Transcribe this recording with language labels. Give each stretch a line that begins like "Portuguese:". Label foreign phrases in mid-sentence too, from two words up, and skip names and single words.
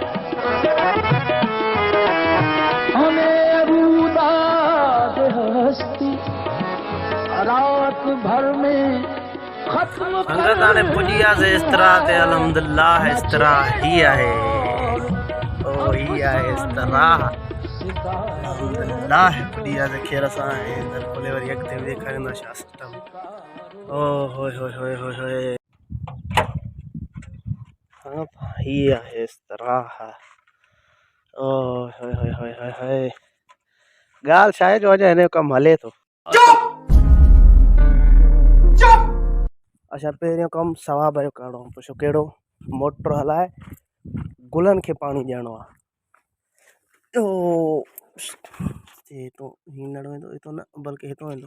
Urdu: ہمیں روداد ہستی رات بھر میں ختم کرنی ہے.
Sindhi: पुजी वियासीं
Urdu: اس طرح
Sindhi: ते, अल्हम्दुलिल्लाह इस तरह ही आहे। ओ ही आहे
Urdu: اس طرح,
Sindhi: अल्हम्दुलिल्लाह पुजी वियासीं खैर सां। ऐं खोले वरी अॻिते बि ॾेखारींदा छा सिस्टम। ओ होए होए होए होए होए,
Urdu: ہاں بھائی ہے اس طرح. ओ होए होए होए होए होए,
Sindhi: ॻाल्हि छा आहे जो अॼु हिन जो कमु हले थो। अच्छा, पहिरियों कमु सवाब जो करिणो आहे। पुछो कहिड़ो? मोटर हलाए गुलनि खे पाणी ॾियणो आहे। ओ हितो हींअर वेंदो, हितो न बल्कि हितो वेंदो।